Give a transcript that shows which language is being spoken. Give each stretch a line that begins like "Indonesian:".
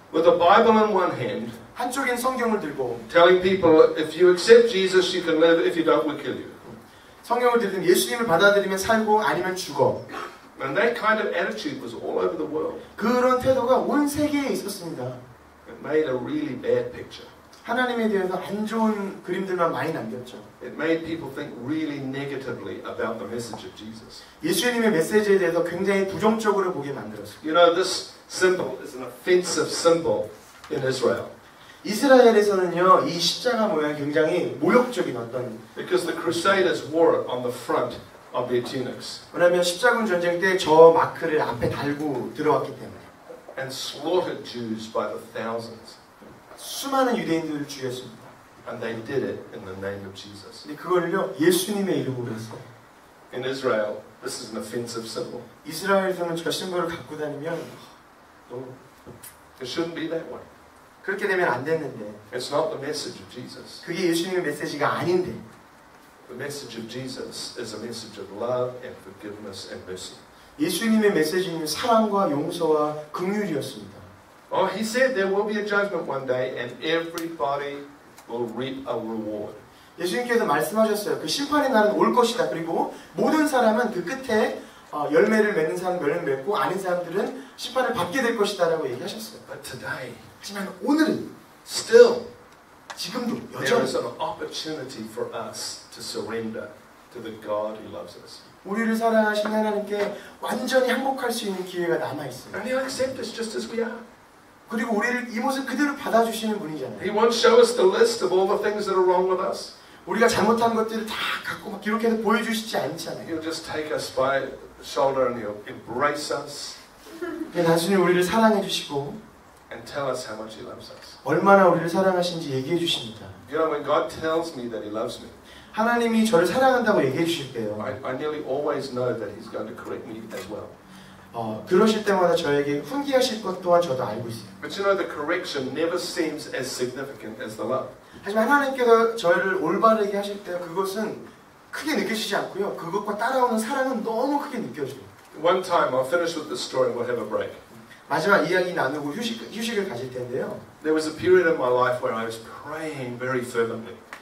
English: With a Bible in one hand,
Korean: 한쪽엔 성경을 들고
English: telling people, if you accept Jesus, you can live. If you don't, we'll kill you.
Korean: 성경을 들으면 예수님을 받아들이면 살고 아니면 죽어.
English: And that kind of attitude was all over the world.
Korean: 그런 태도가 온 세계에 있었습니다.
English: It made a really bad picture.
Korean: 하나님에 대해서 안 좋은 그림들만 많이 남겼죠.
English: It made people think really negatively about the message of Jesus.
Korean: 예수님의 메시지에 대해서 굉장히 부정적으로 보게 만들었어요.
English: You know, this symbol is an offensive symbol in Israel.
Korean: 이스라엘에서는요, 이 십자가 모양이 굉장히 모욕적인 어떤
English: Because the Crusaders wore it on the front of their tunics
Korean: 왜냐하면 십자군 전쟁 때 저 마크를 앞에 달고 들어왔기 때문에
English: and slaughtered Jews by the thousands.
Korean: 수많은 유대인들을 죽였습니다.
English: And they did it in the name of Jesus.
Korean: 근데 그거를요, 예수님의 이름으로 했어요.
English: In Israel, this is an offensive symbol.
Korean: 이스라엘에서는 저 심볼을 갖고 다니면
English: It shouldn't be that way.
Korean: 그렇게 되면 안 됐는데
English: It's not the message of Jesus.
Korean: 그게 예수님의 메시지가 아닌데
English: The message of Jesus is a message of love and forgiveness and mercy.
Korean: 예수님의 메시지는 사랑과 용서와 긍휼이었습니다.
English: Oh, he said there will be a judgment one day and everybody will reap a reward.
Korean: 예수님께서 말씀하셨어요. 그 심판의 날은 올 것이다. 그리고 모든 사람은 그 끝에 열매를 맺는 사람은 열매를 맺고 아닌 사람들은 심판을 받게 될 것이다 라고 얘기하셨어요.
English: But today,
Korean: 하지만 오늘은
English: still,
Korean: 지금도
English: there is
Korean: 여전히
English: an opportunity for us to surrender to the God who loves us.
Korean: 우리를 사랑하신 하나님께 완전히 항복할 수 있는 기회가 남아있어요.
English: And He'll accept us just as we are.
Korean: 그리고 우리를 이 모습 그대로 받아주시는 분이잖아요.
English: He won't show us the list of all the things that are wrong with us.
Korean: 우리가 잘못한 것들을 다 갖고 막 기록해서 보여주시지 않잖아요.
English: He'll just take us by the shoulder and He'll embrace us
Korean: 그냥 단순히 우리를 사랑해 주시고
English: and tell us how much He loves us.
Korean: 얼마나 우리를 사랑하신지 얘기해 주십니다.
English: You know, when God tells me that He loves me,
Korean: 하나님이 저를 사랑한다고 얘기해 주실 때요.
English: I nearly always know that He's going to correct me as well.
Korean: 그러실 때마다 저에게 훈계하실 것 또한 저도 알고 있어요.
English: But you know, the correction never seems as significant as the love.
Korean: 하지만 하나님께서 저를 올바르게 하실 때 그것은 크게 느껴지지 않고요. 그것과 따라오는 사랑은 너무 크게 느껴져요.
English: One time, I'll finish with this story and we'll have a break.
Korean: 마지막 이야기 나누고 휴식을 가질 텐데요.
English: There was a period in my life where I was praying very fervently.